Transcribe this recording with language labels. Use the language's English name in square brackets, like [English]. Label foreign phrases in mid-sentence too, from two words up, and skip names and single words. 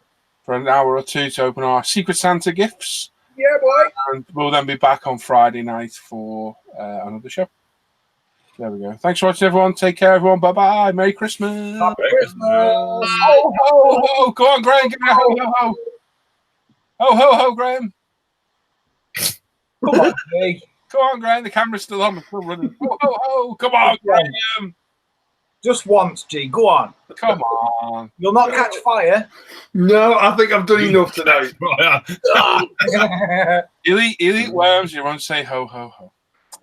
[English] For an hour or two to open our Secret Santa gifts. Yeah, boy. And we'll then be back on Friday night for another show. There we go. Thanks for watching, everyone. Take care, everyone. Bye-bye. Merry Christmas. Merry Christmas. Ho, ho, ho. Go on, Graham. Give me a ho, ho, ho. Ho, ho, ho, Graham. Come on, Jay. Come on, Graham. The camera's still on. We're still running. Ho, ho, ho. Come on, Graham. Just once, G. Go on. Come on. You'll not catch fire. No, I think I've done enough tonight. He'll eat worms. You won't say ho, ho, ho.